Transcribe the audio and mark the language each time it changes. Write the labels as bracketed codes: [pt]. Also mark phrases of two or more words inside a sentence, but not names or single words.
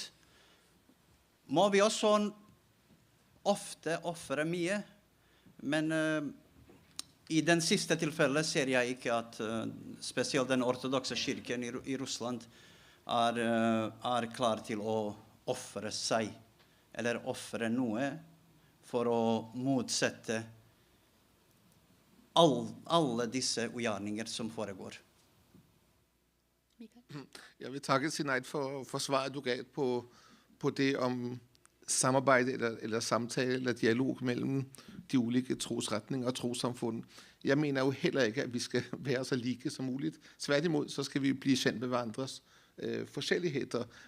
[no] Må vi også ofte offre mye, men i den siste tilfellet ser jeg ikke at spesielt den ortodokse kirken i Russland er klar til å offre seg, eller offre noe for å motsette alle disse ugjerninger som foregår. [da] Jeg vil takke Sinead for svaret du gav på det om samarbejde eller samtale eller dialog mellem de ulike trosretninger og trossamfund. Jeg mener jo heller ikke, at vi skal være så like som muligt. Tværtimod, så skal vi blive kjent med hverandres forskjelligheter.